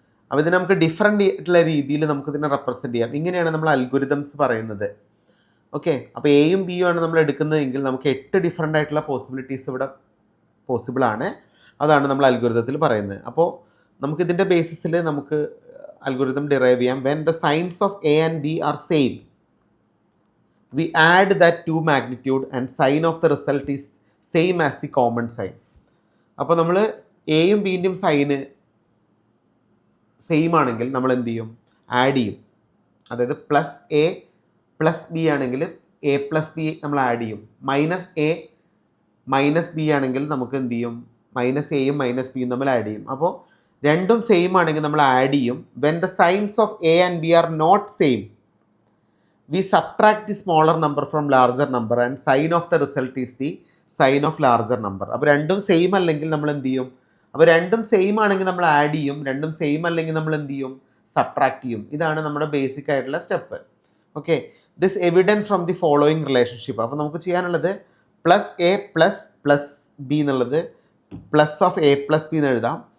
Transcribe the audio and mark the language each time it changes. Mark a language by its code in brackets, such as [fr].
[ml] അപ്പോൾ ഇത് നമുക്ക് ഡിഫറെൻ്റ് ആയിട്ടുള്ള രീതിയിൽ നമുക്കിതിനെ റെപ്രസെൻറ്റ് ചെയ്യാം. ഇങ്ങനെയാണ് നമ്മൾ അൽഗോരിതംസ് പറയുന്നത്. ഓക്കെ, അപ്പോൾ എയും ബിയും ആണ് നമ്മൾ എടുക്കുന്നതെങ്കിൽ നമുക്ക് 8 ഡിഫറെൻ്റ് ആയിട്ടുള്ള പോസിബിലിറ്റീസ് ഇവിടെ പോസിബിളാണ്. അതാണ് നമ്മൾ അൽഗോരിതത്തിൽ പറയുന്നത്. അപ്പോൾ നമുക്കിതിൻ്റെ ബേസിസിൽ നമുക്ക് അൽഗോരിതം ഡിറൈവ് ചെയ്യാം. [en] When the signs of A and B are same, we add that to magnitude and sign of the result is same as the common sign. [ml] അപ്പോൾ നമ്മൾ എയും ബിൻ്റെയും സൈന് സെയിം ആണെങ്കിൽ നമ്മൾ എന്ത് ചെയ്യും? ആഡ് ചെയ്യും. അതായത് പ്ലസ് എ പ്ലസ് ബി ആണെങ്കിൽ എ പ്ലസ് ബി നമ്മൾ ആഡ് ചെയ്യും. മൈനസ് എ മൈനസ് ബി ആണെങ്കിൽ നമുക്ക് എന്ത് ചെയ്യും? മൈനസ് എയും മൈനസ് ബിയും നമ്മൾ ആഡ് ചെയ്യും. അപ്പോൾ രണ്ടും സെയിം ആണെങ്കിൽ നമ്മൾ ആഡ് ചെയ്യും. [en] When the signs of A and B are not same, we subtract the smaller number from larger number and sign of the result is the sign of larger number. [ml] അപ്പോൾ രണ്ടും same അല്ലെങ്കിൽ നമ്മൾ എന്ത് ചെയ്യും? അപ്പോൾ രണ്ടും same ആണെങ്കിൽ നമ്മൾ ആഡ് ചെയ്യും, രണ്ടും സെയിം അല്ലെങ്കിൽ നമ്മൾ എന്ത് ചെയ്യും? സബ്ട്രാക്ട് ചെയ്യും. ഇതാണ് നമ്മുടെ ബേസിക് ആയിട്ടുള്ള step. Okay, [en] This evident from the following relationship. [ml] അപ്പോൾ നമുക്ക് ചെയ്യാനുള്ളത് പ്ലസ് എ പ്ലസ് ബി എന്നുള്ളത് plus of A plus B എന്ന് എഴുതാം.